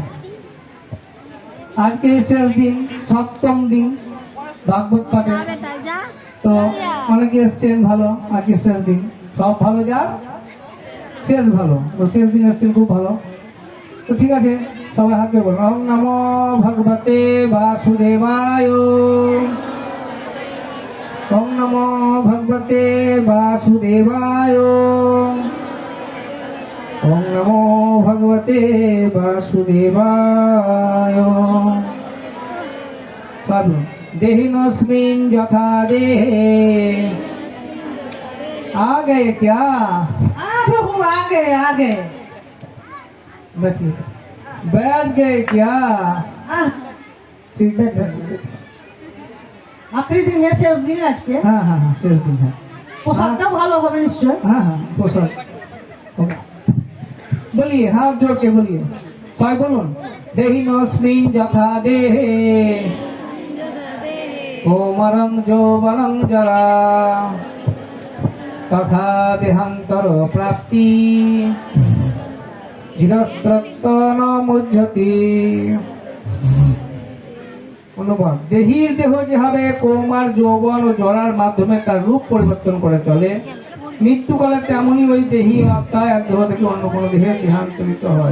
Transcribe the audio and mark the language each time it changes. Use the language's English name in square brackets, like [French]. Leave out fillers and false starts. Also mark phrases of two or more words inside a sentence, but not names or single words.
[Bangla] আজকে শেষ দিন, সপ্তম দিন ভাগবত পাঠে। তো অনেকে এসছেন, ভালো। আজকে শেষ দিন, সব ভালো, যা শেষ ভালো। তো শেষ দিন এসছেন, খুব ভালো। তো ঠিক আছে, সবাই হাত দিয়ে বলুন, [Sanskrit] ওম নমো ভগবতে বাসুদেবায়। ওম নমো ভগবতে বাসুদেবায়। ওম নমো ভগবতে বাসুদেবায়। সাধু দেহিনস্মিন যথা দেহে। [Hindi] आ गए क्या? प्रभु आगे आगे बैठिए। बैठ गए क्या? ठीक है, बैठ गए। आखिरी दिन है, शेष दिन है আজকে। हाँ हाँ हाँ, शेष दिन है। [Bangla] পোশাকটা ভালো হবে নিশ্চয়। [Hindi] हाँ हाँ, पोशाक होगा। बोलिए, हाथ जोड़ के बोलिए, [Bangla] সবাই বলুন। [Sanskrit] देहिनस्मिन यथा देहे कोमरं यौवनं जरा तथा देहान्तर प्राप्ति ধীরস্রত্ব ন মুহ্যতি। [Bangla] অনুবাদ, দেহীর দেহ যেভাবে কৌমার যৌবন ও জরার মাধ্যমে তার রূপ পরিবর্তন করে চলে, মৃত্যুকালে তেমনই ওই দেহী আত্মা এক দেহ থেকে অন্য কোনো দেহে দেহান্তরিত হয়।